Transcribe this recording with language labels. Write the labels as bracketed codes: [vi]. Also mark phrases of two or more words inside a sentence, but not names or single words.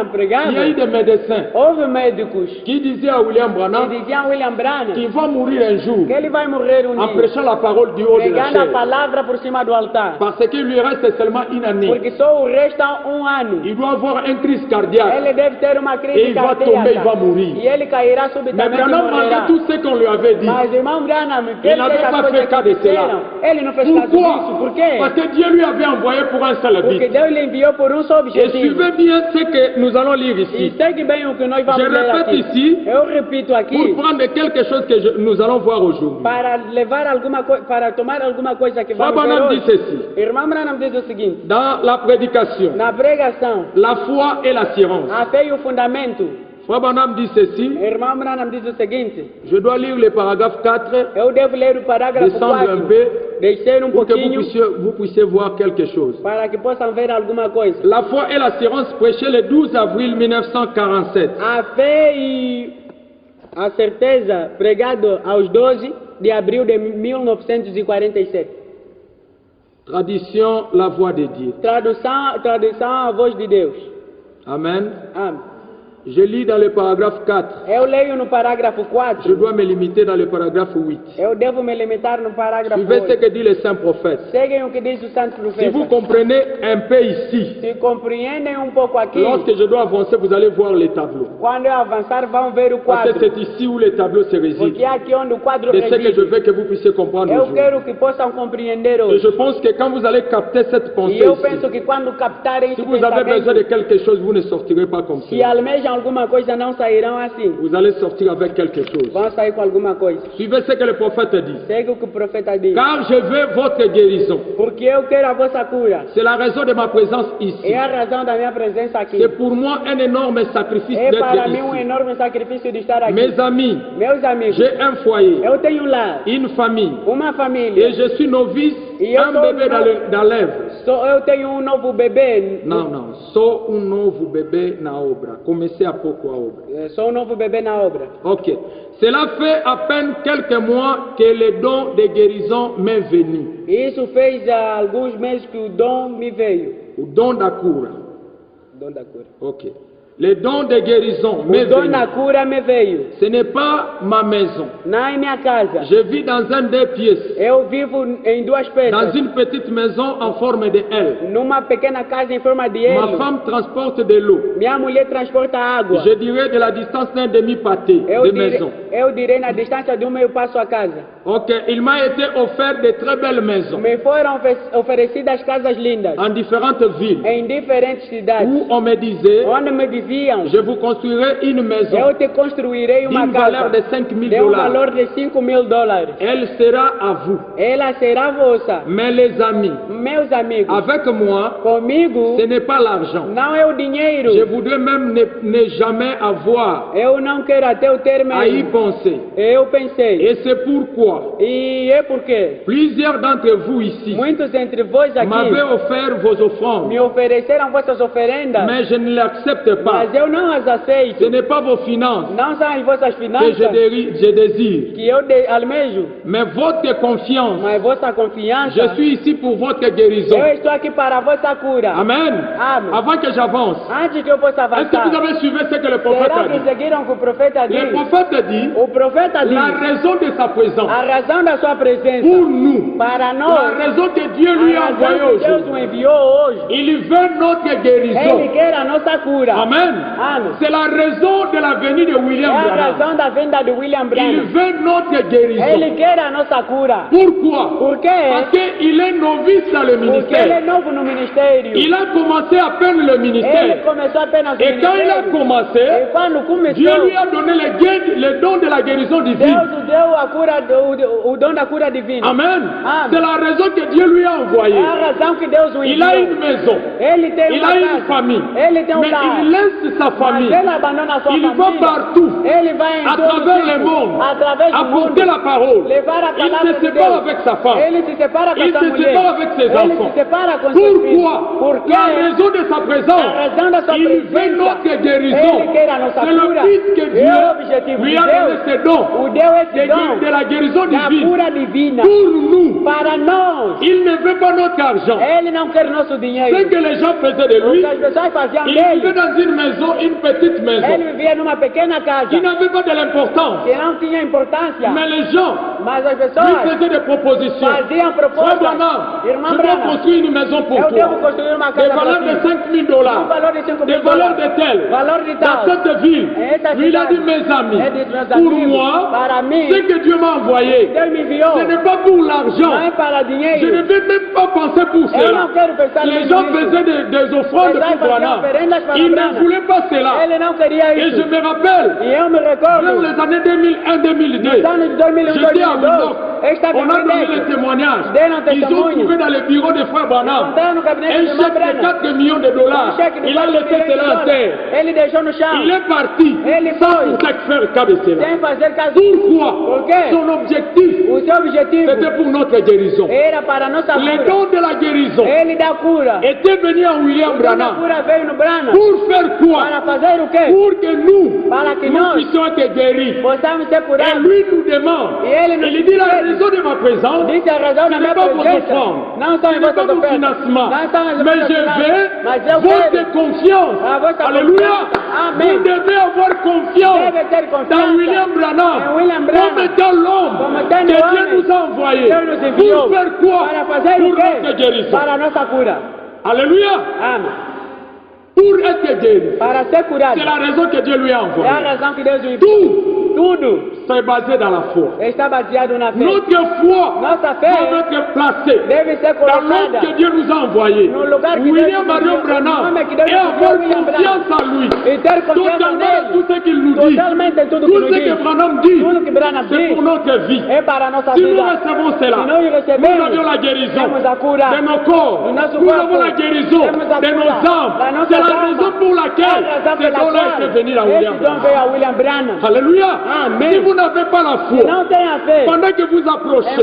[fr] il y a eu [pt] pregava, [fr] des médecins [pt] houve médicos [fr] qui disaient à William que Branham [pt] diziam a William Branham [fr] qu'il va mourir un jour [pt] que ele vai morrer [fr] en [pt] dia, [fr] prêchant la parole du haut de la [pt] pregando a [fr] chair. [pt] palavra por cima do altar, [fr] Parce qu'il lui reste seulement une année. [pt] porque só o resta ano. [fr] Il doit avoir une crise cardiaque. [pt] Ele deve ter uma [fr] Et [pt] crise [fr] il va tomber, il va [pt] cardíaca [fr] mourir. [pt] e ele cairá [fr] Mais [pt] subitamente e [fr] Branham, malgré [pt] morrerá. [fr] tout ce qu'on lui avait dit, [pt] Mas irmão Branham, que [fr] il [pt] ele [fr] n'avait [pt] fez as [fr] pas [pt] coisas [fr] fait cas [pt] que [fr] de cela. [pt] disseram, ele não fez caso disso. [fr] Pourquoi? [pt] Por quê? [fr] Parce que Dieu lui avait envoyé pour un seul [pt] Porque [fr] but. [pt] Deus lhe enviou por só [fr] Et [pt] objetivo. [fr] suivez bien ce que nous allons lire [pt] E [fr] ici. [pt] segue bem o que nós vamos [fr] Je [pt] ler [fr] répète [pt] aqui. [fr] ici, [pt] Eu repito aqui, [fr] pour prendre quelque chose que nous allons voir aujourd'hui. [pt] para levar alguma coisa, para tomar alguma coisa que [fr] Frère [pt] vamos ver [fr] Branham dit [pt] hoje. [fr] ceci. [pt] Irmão Branham diz o seguinte, [fr] Dans la prédication, [pt] na pregação, [fr] la foi et l'assurance. [pt] a fé e o fundamento. [fr] Frère Branham dit ceci. [pt] Irmão Branham diz o seguinte, [fr] Je dois lire le paragraphe 4, [pt] eu devo ler o parágrafo [fr] descendre un [pt] 4, [fr] peu, [pt] descer [fr] pour que [pt] pouquinho, [fr] vous puissiez voir quelque chose. [pt] para que possam ver alguma coisa. [fr] La foi et l'assurance prêchée le 12 avril 1947. [pt] A fé e a certeza, pregado aos 12 de abril de 1947. [fr] Tradition, la voix de Dieu. [pt] Tradução a voz de Deus. [fr] Amen. [pt] Amém. [fr] Je lis dans le paragraphe 4. [pt] Eu leio no parágrafo 4. [fr] Je dois me limiter dans le paragraphe 8. [pt] Eu devo me limitar no parágrafo [fr] Suivez ce [pt] 8. [fr] que dit le saint prophète. [pt] Seguem o que diz o santo [fr] Si [pt] profeta. [fr] vous comprenez un peu ici, [pt] Se compreendem pouco aqui, [fr] lorsque je dois avancer, vous allez voir les tableaux. [pt] quando eu avançar vão ver o [fr] Parce que [pt] quadro. [fr] c'est ici où les tableaux se résident. [pt] Porque é aqui onde o quadro [fr] C'est ce que je [pt] reside. [fr] veux que vous puissiez comprendre [pt] Eu [fr] aujourd'hui. [pt] quero que possam compreender [fr] Et [pt] hoje. [fr] je pense que quand vous allez capter cette pensée [pt] E eu [fr] ici, [pt] penso que quando captarem [fr] si [pt] esse [fr] vous avez besoin de [pt] pensamento, [fr] quelque chose, vous ne sortirez pas comme [pt] se [fr] ça. [pt] almejam alguma coisa, não sairão assim. [fr] Vous allez sortir avec quelque chose. [pt] Vão sair com alguma coisa. [fr] Suivez ce que le prophète dit. [pt] Segue o que o profeta diz. [fr] Car je veux votre guérison. [pt] Porque eu quero a vossa cura. [fr] C'est la raison de ma présence ici. [pt] É a razão da minha presença aqui. [fr] C'est pour moi un énorme sacrifice [pt] É [fr] d'être [pt] para mim [fr] ici. [pt] enorme sacrifício de estar aqui. [fr] Mes amis, [pt] Meus amigos, [fr] j'ai un foyer, [pt] eu tenho um lar, [fr] une famille, [pt] uma [fr] et [pt] família. [fr] je suis novice, [pt] Et eu [fr] un [pt] sou [fr] bébé dans l'œuvre. [pt] Eu tenho novo bebê. Não, sou novo bebê na obra. Comecei há pouco a obra. Sou novo bebê na obra. Ok. [fr] Cela fait à peine quelques mois que le don de guérison m'est venu. [pt] Isso fez alguns meses que o dom me veio. O dom da cura. Dom da cura. [fr] Ok. Le don de guérison m'est [pt] O dom [fr] venu. [pt] da cura me veio. [fr] Ce n'est pas ma maison. [pt] Não é minha casa. [fr] Je vis dans un 2 pièces. [pt] Eu vivo em duas [fr] Dans [pt] peças. [fr] une petite maison en forme de L. [pt] Numa pequena casa em forma de [fr] Ma [pt] L. [fr] femme transporte de l'eau. [pt] Minha mulher transporta água. [fr] Je dirais de la distance d'un demi-pâté de maison. [pt] Eu direi na distância de meio passo a casa. [fr] Ok, il m'a été offert de très belles maisons [pt] Me foram oferecidas casas lindas. [fr] en différentes villes [pt] Em diferentes cidades. [fr] où on me disait, [pt] Onde me diziam, [fr] je vous construirai une maison [pt] eu te construirei uma [fr] d'une valeur [pt] casa [fr] de 5 000 [pt] de [fr] dollars. [pt] valor de $5.000. [fr] Elle sera à vous. [pt] Ela será vossa. [fr] Mais les amis, [pt] Meus amigos, [fr] avec moi, [pt] comigo [fr] ce n'est pas l'argent. [pt] não é o dinheiro. [fr] Je voudrais même ne jamais avoir [pt] Eu não quero até o ter [fr] à y [pt] mesmo. [fr] penser. [pt] Eu pensei. [fr] Et c'est pourquoi [pt] E é porque [fr] plusieurs d'entre vous ici [pt] muitos entre vós [fr] m'avaient [pt] aqui [fr] offert vos offrandes, [pt] me ofereceram vossas oferendas, [fr] mais je ne l'accepte pas. [pt] mas eu não as [fr] Ce [pt] aceito. [fr] n'est pas vos finances [pt] Não são as vossas [fr] que [pt] finanças [fr] je désire, [pt] que eu almejo, [fr] mais votre confiance. [pt] mas vossa confiança. [fr] Je suis ici pour votre guérison. [pt] Eu estou aqui para a vossa cura. [fr] Amen. [pt] Amen. [fr] Avant que j'avance, [pt] Antes que eu possa [fr] est-ce que vous [pt] avançar, [fr] avez suivi ce que le prophète [pt] será a que [fr] dit? [pt] seguiram o que o profeta [fr] Le [pt] diz? [fr] prophète dit [pt] O profeta [fr] la [pt] diz [fr] raison de sa présence [pt] a razão da sua presença [fr] pour nous, [pt] para [fr] la [pt] nós, [fr] raison que Dieu lui a [pt] a [fr] envoyée [pt] razão que Deus o [fr] aujourd'hui. [pt] enviou hoje. [fr] Il veut notre [pt] Ele [fr] guérison. [pt] quer a nossa cura. [fr] Amen. [pt] Amen. [fr] C'est la raison de la venue de [pt] É [fr] William [pt] a [fr] Branham. [pt] razão da vinda de William [fr] Il [pt] Branham. [fr] veut notre guérison. [pt] Ele quer a nossa cura. [fr] Pourquoi? [pt] Por quê? [fr] Parce qu'il est novice dans le [pt] Porque ele é [fr] ministère. [pt] novo no ministério. [fr] Il a commencé à peine le [pt] Ele [fr] ministère. [pt] começou apenas no [fr] Et quand il a [pt] ministério. [fr] commencé, [pt] E quando [fr] Dieu [pt] começou, [fr] lui a donné le don de la guérison divine. [pt] Deus deu a cura, o dom da cura divina. [fr] Amen. [pt] Amen. [fr] C'est la raison que Dieu lui a envoyé. [pt] É a razão que Deus o [fr] Il a [pt] enviou. [fr] une maison. [pt] Ele tem [fr] Il [pt] uma [fr] a une [pt] casa. [fr] famille. [pt] Ele tem [fr] Mais [pt] lar. [fr] il laisse sa famille. [pt] Mas ele abandona a sua [fr] Il va [pt] família. [fr] partout. [pt] Ele vai em [fr] À [pt] todo [fr] travers le [pt] tipo, [fr] monde. [pt] através do mundo. [fr] Apporter la parole. [pt] Levar a [fr] Il [pt] palavra [fr] se [pt] de [fr] sépare [pt] Deus. [fr] avec sa femme. [pt] Ele se separa com [fr] Il [pt] essa [fr] se [pt] mulher. [fr] sépare avec ses [pt] Ele [fr] enfants. [pt] se separa com seus filhos. [fr] Pourquoi? [pt] Porque [fr] La raison de sa présence. [pt] a razão da sua [fr] Il veut [pt] presença. [fr] notre guérison. [pt] Ele quer a nossa [fr] C'est le [pt] cura. [fr] but que [pt] É o [fr] Dieu [pt] objetivo [fr] lui [pt] de [fr] a donné [pt] Deus. [fr] ses dons. [pt] O deu esse dom [fr] De la guérison [pt] da [fr] divine. [pt] cura divina [fr] Pour nous. [pt] para nós. [fr] Il ne veut pas notre argent. [pt] Ele não quer nosso [fr] Ce [pt] dinheiro. [fr] que les gens faisaient de [pt] O [fr] lui, [pt] que as pessoas faziam [fr] il vivait [pt] dele, [fr] dans une maison, une petite maison, [pt] ele vivia numa pequena casa [fr] qui n'avait pas de l'importance. [pt] que não tinha importância. [fr] Mais les gens [pt] Mas as [fr] lui [pt] pessoas [fr] faisaient des propositions. [pt] faziam [fr] Frère [pt] propostas. [fr] Branham, [pt] Irmã [fr] je dois [pt] Branham, [fr] construire une maison pour [pt] eu devo [fr] toi. [pt] construir uma [fr] Des [pt] casa [fr] valeurs [pt] para [fr] de [pt] ti. [fr] 5 000 [pt] Um [fr] dollars. [pt] valor de 5 [fr] Des [pt] mil [fr] valeurs [pt] dólares. [fr] de tel. [pt] Valor de [fr] Dans [pt] tal. [fr] cette ville. [pt] Essa [fr] Lui, il a [pt] cidade. [fr] dit, mes amis, [pt] É de meus [fr] pour [pt] amigos, [fr] moi, [pt] para mim, [fr] ce que Dieu m'a envoyé, [pt] Deus me enviou. [fr] ce n'est pas pour l'argent. [pt] Não é para [fr] Je ne [pt] dinheiro. [fr] vais même pas penser pour [pt] Eu [fr] cela. [pt] não quero pensar [fr] Les [pt] nisso. [fr] gens faisaient des offrandes Les gens pour faisaient Branham. [pt] oferendas para [fr] Ils [pt] Branham. [fr] ne voulaient pas cela. [pt] Ele não queria [fr] Et je [pt] isso. [fr] me rappelle, [pt] E eu me [fr] vers [pt] recordo, [fr] les années 2001-2002, [pt] nos anos de 2001 [fr] j'étais à [pt] 2002, [fr] Windows. [pt] eu estava [fr] On [pt] em [fr] a donné [pt] Windows. [fr] les témoignages. [pt] Deram [fr] Ils ont [pt] testemunho. [fr] trouvé dans le bureau de Frère Branham [pt] Encontraram no gabinete [fr] un [pt] de irmã [fr] chèque de [pt] Branham. [fr] 4 millions de dollars. [pt] Cheque de [fr] Il a [pt] 4 [fr] laissé [pt] milhões de [fr] cela en [pt] dólares. [fr] terre. [pt] Ele deixou no chão. [fr] Il est parti [pt] Ele [fr] sans [pt] foi. [fr] pour faire cas de cela. [pt] Sem fazer caso. [fr] Pourquoi? [pt] Por quê? [fr] Son objectif, [pt] O seu objetivo [fr] c'était pour notre guérison. [pt] era para a nossa [fr] Les [pt] cura. [fr] dons de la guérison [pt] Ele dá cura. [fr] étaient venus à William [pt] O dom da [fr] Branham. [pt] cura veio no Branham. [fr] Pour faire quoi? [pt] Para fazer o quê? [fr] Pour que nous, [pt] Para que [fr] nous [pt] nós [fr] puissions être guéris. [pt] possamos ser [fr] Et [pt] curados. [fr] lui nous demande, [pt] E ele [fr] Il dit la raison de ma présence, [pt] Dice a razão [fr] ce [pt] da [fr] n'est [pt] minha [fr] pas vos [pt] presença. [fr] offrandes, [pt] Não [fr] ce [pt] são as [fr] n'est pas [pt] vossas [fr] mon [pt] ofertas. [fr] financement, [pt] Não são as [fr] mais [pt] vossas [fr] je [pt] finanças. [fr] veux [pt] Mas eu [fr] votre [pt] quero [fr] confiance. [pt] a vossa [fr] Alléluia. [pt] confiança. Amém. [fr] Vous devez avoir confiance [pt] Deve ter confiança [fr] dans William Branham [pt] em William Branham. [fr] comme étant l'homme [pt] Como [fr] que [pt] tendo [fr] Dieu [pt] homem [fr] nous a envoyé. [pt] Deus nos enviou. [fr] Pour faire quoi? [pt] Para fazer [fr] Pour [pt] o quê? [fr] notre guérison. [pt] Para a nossa cura. [fr] Alléluia. [pt] Amém. [fr] Pour être guéri. [pt] Para ser curado. [fr] C'est la raison que Dieu lui a [pt] É a [fr] envoyé. [pt] razão que Deus enviou. [fr] Tout [pt] Tudo [fr] c'est basé dans la foi. [pt] está baseado na fé. [fr] Notre foi [pt] Nossa fé [fr] doit être placée [pt] deve ser [fr] dans l'homme [pt] colocada [fr] que Dieu nous a envoyé. [pt] no lugar que [fr] William [pt] Deus [fr] Marion [pt] enviou, [fr] Branham, [pt] no nome que Deus [fr] et [pt] enviou [fr] avoir [pt] William [fr] confiance en lui. [pt] e ter confiança [fr] Totalement [pt] nele. [fr] tout ce qu'il nous dit. [pt] Totalmente tudo que [fr] Tout [pt] nos [fr] ce que [pt] diz. [fr] Branham dit, [pt] Tudo que Branham [fr] c'est [pt] diz [fr] pour notre vie. [pt] é para a nossa [fr] Si nous [pt] vida. [fr] recevons cela, [pt] Se nós [fr] nous [pt] recebemos, [fr] avons la guérison [pt] temos a cura [fr] de nos corps. [pt] do nosso [fr] Nous [pt] corpo. [fr] avons la guérison [pt] Temos a [fr] de [pt] cura [fr] nos âmes. [pt] da nossa [fr] C'est la [pt] alma. [fr] raison pour laquelle [pt] É a razão [fr] ce [pt] pela [fr] don-là [pt] qual [fr] est fait venir à William [pt] esse dom [fr] Branham. [pt] veio a William Branham. [fr] Alléluia. [pt] Amen. [fr] Si vous n'avez pas la [pt] Se [fr] foi, [pt] não tem a fé, [fr] pendant que vous approchez,